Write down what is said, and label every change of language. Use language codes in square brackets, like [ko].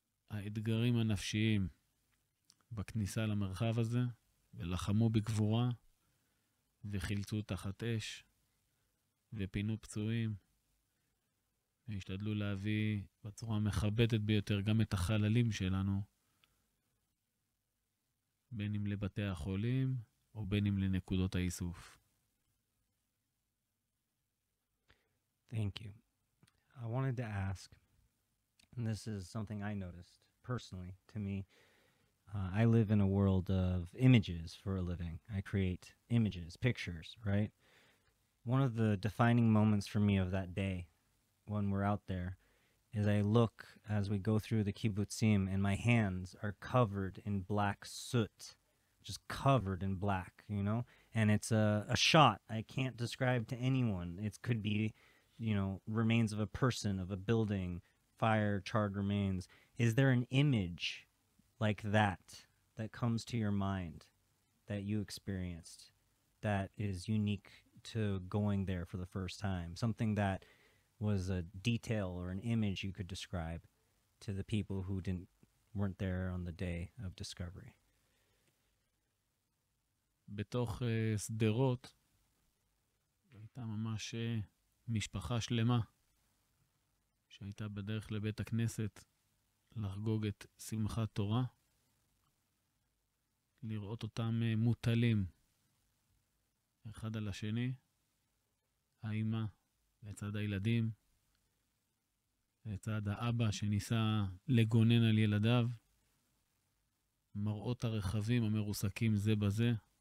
[he] האתגרים הנפשיים בכניסה למרחב הזה, ולחמו בגבורה, וחילצו תחת אש, ופינו פצועים, והשתדלו להביא בצורה מכבדת ביותר גם את החללים שלנו, בין אם לבתי החולים, או בין אם לנקודות האיסוף. [en] Thank you. I wanted to ask, and this is something I noticed personally to me. I live in a world of images for a living. I create images, pictures, right? One of the defining moments for me of that day when we're out there is I look as we go through the kibbutzim and my hands are covered in black soot, just covered in black, you know? And it's a shot I can't describe to anyone. It could be remains of a person, of a building, fire, charred remains. Is there an image like that comes to your mind that you experienced that is unique to going there for the first time? Something that was a detail or an image you could describe to the people who weren't there on the day of discovery. [he] בתוך שדרות הייתה ממש משפחה שלמה שהייתה בדרך לבית הכנסת לחגוג את שמחת תורה, לראות אותם מוטלים אחד על השני, האמא לצד הילדים, לצד האבא שניסה לגונן על ילדיו, מראות הרכבים המרוסקים זה בזה,